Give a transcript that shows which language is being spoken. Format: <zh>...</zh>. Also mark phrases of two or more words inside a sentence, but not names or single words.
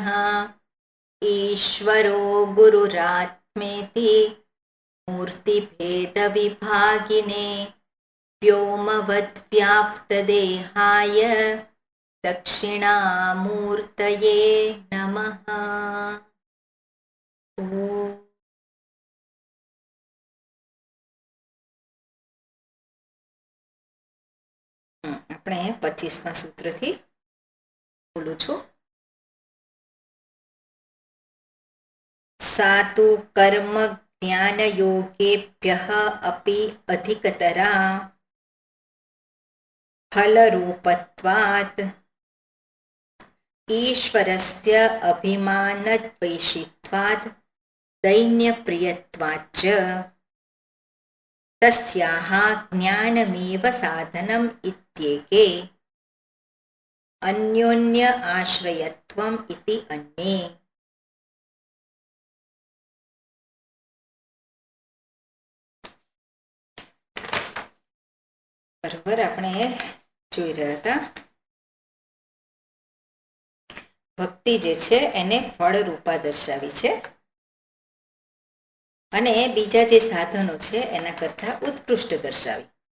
<sa>ईश्वरो गुरुरात्मेति मूर्तिभेदविभागिने व्योमवद्व्याप्तदेहाय दक्षिणामूर्तये नमः।</sa> <gu>આપણે 25મા સૂત્રથી બોલું છું.</gu> <sa>सा तु कर्म ज्ञानयोगेभ्यः अपि अधिकतरा फलरूपत्वात् ईश्वरस्य अभिमानद्वेषित्वात् दैन्यप्रियत्वाच्च तस्याः ज्ञानमेव साधनम् इत्येके अन्योन्य आश्रयत्वम् इति अन्ये.</sa> <gu>બરાબર, આપણે જોઈ રહ્યા હતા ભક્તિ જે છે એને ફળરૂપા દર્શાવી છે અને બીજા જે સાધનો છે એના કરતા ઉત્કૃષ્ટ દર્શાવી</gu>